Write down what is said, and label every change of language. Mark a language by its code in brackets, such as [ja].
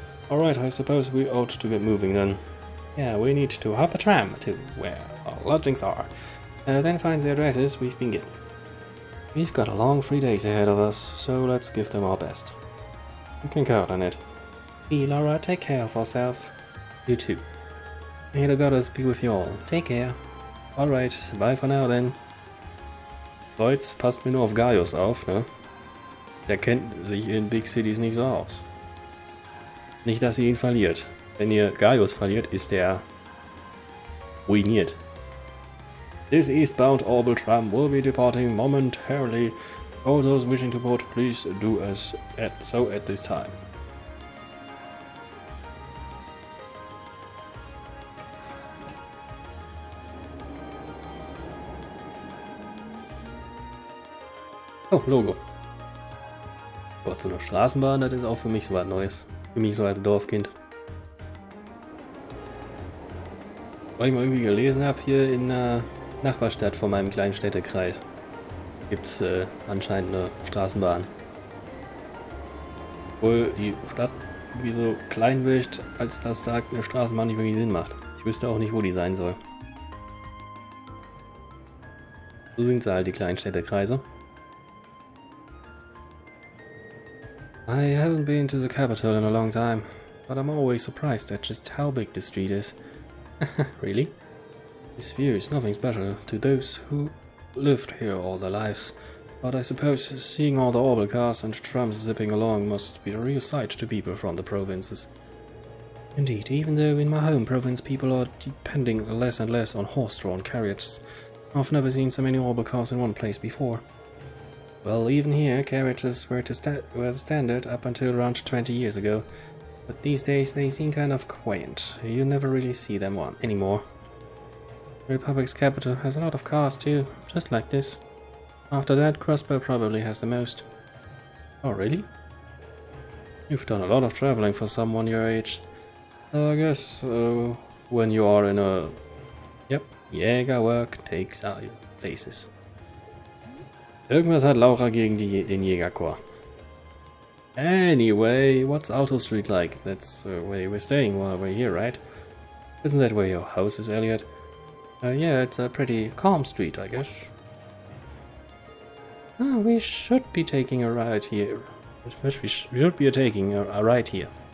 [en] Alright, I suppose we ought to get moving then. Yeah, we need to hop a tram to where our lodgings are, then find the addresses we've been given. We've got a long 3 days ahead of us, so let's give them our best. You can count on it. Be Laura, take care of ourselves. You too. May the goddess be with you all. Take care. Alright, bye for now then. [de] So, jetzt passt mir nur auf Gaius auf, ne? Der kennt sich in [en] Big Cities [de] nicht so aus. Nicht, dass ihr ihn verliert. Wenn ihr Gaius verliert, ist er ruiniert. [en] This eastbound orbital tram will be departing momentarily. All those wishing to board, please do so at this time. Oh, Logo. [de] Gott, so eine Straßenbahn, das ist auch für mich so was Neues. Für mich so als Dorfkind. Weil ich mal irgendwie gelesen habe, hier in der Nachbarstadt von meinem kleinen Städtekreis gibt es anscheinend eine Straßenbahn. Obwohl die Stadt irgendwie so klein wirkt, als dass da eine Straßenbahn nicht wirklich Sinn macht. Ich wüsste auch nicht, wo die sein soll. So sind sie halt, die kleinen Städtekreise. [en] I haven't been to the capital in a long time, but I'm always surprised at just how big the street is. Really? This view is nothing special to those who lived here all their lives, but I suppose seeing all the orbital cars and trams zipping along must be a real sight to people from the provinces. Indeed, even though in my home province people are depending less and less on horse-drawn carriages, I've never seen so many orbital cars in one place before. Well, even here, carriages were standard up until around 20 years ago, but these days they seem kind of quaint. You never really see them anymore. The Republic's capital has a lot of cars too, just like this. After that, Crossbow probably has the most. Oh, really? You've done a lot of traveling for someone your age. So I guess when you are in a... Yep, Jäger work takes out places. [de] Irgendwas hat Laura gegen den Jägerchor. [en] Anyway, what's Alto Street like? That's where we're staying while we're here, right? Isn't that where your house is, Elliot? Yeah, it's a pretty calm street, I guess. Oh, we should be taking a ride here. We should be taking a ride here.